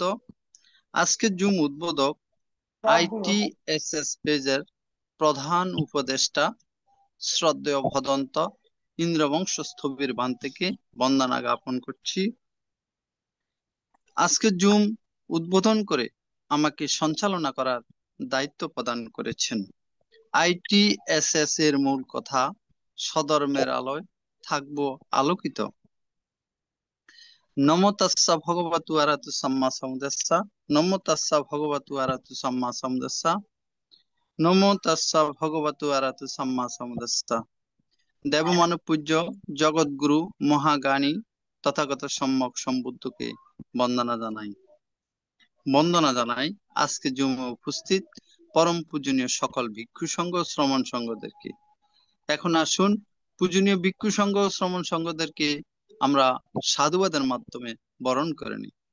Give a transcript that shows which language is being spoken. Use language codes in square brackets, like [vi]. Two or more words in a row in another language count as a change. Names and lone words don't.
[bn] আজকে জুম উদ্বোধক আইটিএসএস পেজের প্রধান উপদেষ্টা শ্রদ্ধেয় ভদন্ত ইন্দ্রবংশ স্থবির বান থেকে বন্দনা জ্ঞাপন করছি। আজকে জুম উদ্বোধন করে আমাকে সঞ্চালনা করার দায়িত্ব প্রদান করেছেন। আইটিএসএস এর মূল কথা, সধর্মের আলোয় থাকবো আলোকিত। [pi] নমো তাস্সা ভগবতু আরহাতু সাম্মা সাম্বুদ্দাস্সা। নমো তাস্সা ভগবতু আরহাতু সাম্মা সাম্বুদ্দাস্সা। নমো তাস্সা ভগবতু আরহাতু সাম্মা সাম্বুদ্দাস্সা। [bn] দেবমানব পূজ্য জগৎগুরু মহাজ্ঞানী তথাগত সম্যক সম্বুদ্ধকে বন্দনা জানাই আজকে জুমে উপস্থিত পরম পূজনীয় সকল ভিক্ষু সংঘ শ্রমণ সংঘদেরকে। এখন আসুন পূজনীয় ভিক্ষু সংঘ শ্রমণ সংঘদেরকে আমরা সাধুবাদের মাধ্যমে বরণ করে নিই।